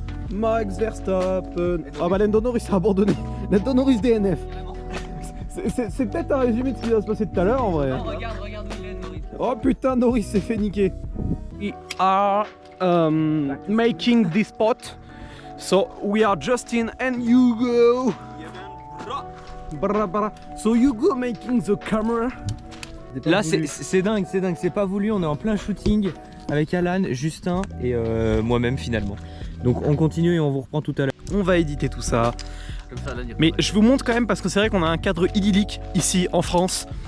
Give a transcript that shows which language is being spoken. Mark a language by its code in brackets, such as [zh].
[fr] Max Verstappen. Ah bah Lando Norris a abandonné. Lando Norris DNF. C'est peut-être un résumé de ce qui va se passer tout à l'heure en vrai. Non, regarde où il est, Norris. Oh putain, Norris s'est fait niquer. [en] We are making this spot. So we are Justin and Hugo. Bra, bra. So Hugo making the camera. [fr] Là c'est dingue, c'est pas voulu, on est en plein shooting avec Alan, Justin et moi-même finalement. Donc on continue et on vous reprend tout à l'heure. On va éditer tout ça. Mais je vous montre quand même parce que c'est vrai qu'on a un cadre idyllique ici en France.